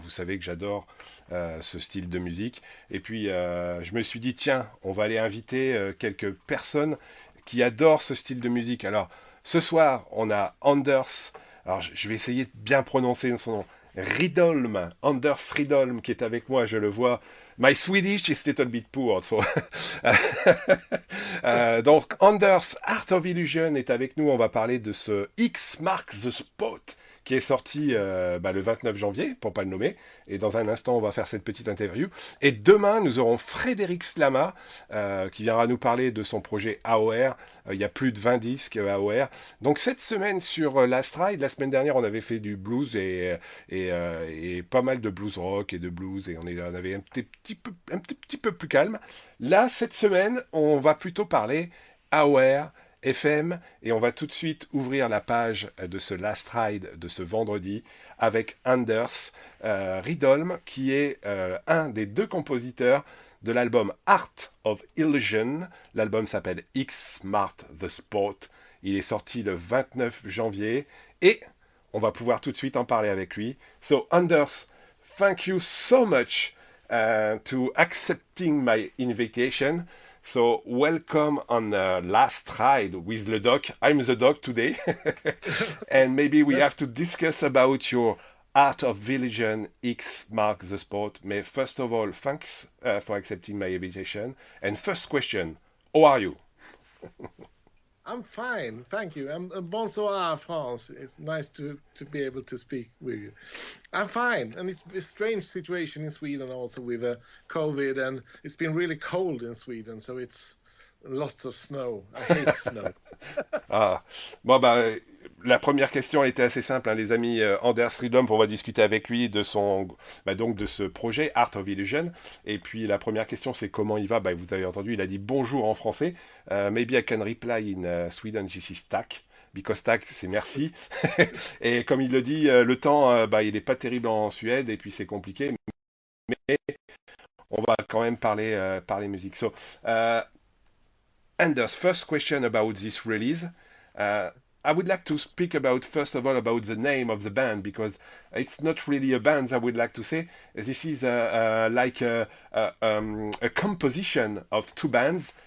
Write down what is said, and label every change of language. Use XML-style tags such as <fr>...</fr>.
<fr>Vous savez que j'adore ce style de musique. Et puis je me suis dit, tiens, on va aller inviter quelques personnes qui adorent ce style de musique. Alors, ce soir, on a Anders. Alors, je vais essayer de bien prononcer son nom. Rydholm, Anders Rydholm, qui est avec moi, je le vois.</fr> <en>My Swedish is a little bit poor, so.</en> <fr>Donc, Anders, Art of Illusion est avec nous. On va parler de ce X Marks the Spot qui est sorti le 29 janvier, pour pas le nommer. Et dans un instant, on va faire cette petite interview. Et demain, nous aurons Frédéric Slama, qui viendra nous parler de son projet AOR. Il y a plus de 20 disques AOR. Donc cette semaine sur Last Ride, la semaine dernière, on avait fait du blues et pas mal de blues rock et de blues. Et on avait un petit peu plus calme. Là, cette semaine, on va plutôt parler AOR, FM, et on va tout de suite ouvrir la page de ce Last Ride de ce vendredi avec Anders Rydholm, qui est un des deux compositeurs de l'album Art of Illusion. L'album s'appelle X Marked the Spot. Il est sorti le 29 janvier et on va pouvoir tout de suite en parler avec lui.</fr> <en>So Anders, thank you so much to accepting my invitation. So welcome on Last Ride with the doc. I'm the doc today. And maybe we have to discuss about your Art of Illusion X Mark the Spot. But first of all, thanks for accepting my invitation. And first question, how are you? I'm fine, thank you.</en> <fr>Bonsoir, France.</fr> <en>It's nice to be able to speak with you. I'm fine, and it's a strange situation in Sweden also with COVID, and it's been really cold in Sweden, so it's lots of snow. I hate snow.</en> <fr>Ah, la première question était assez simple, hein, les amis. Anders Rydholm, on va discuter avec lui de donc de ce projet Art of Illusion. Et puis la première question, c'est comment il va. Vous avez entendu, il a dit bonjour en français.</fr> <en>Maybe I can reply in Sweden. This is tack.</en> <fr>Because tack, c'est merci. Et comme il le dit, le temps, il n'est pas terrible en Suède et puis c'est compliqué. Mais on va quand même parler musique.</fr> <en>So, Anders, first question about this release. I would like to speak about, first of all, about the name of the band, because it's not really a band, I would like to say. This is like a composition of two bands.</en>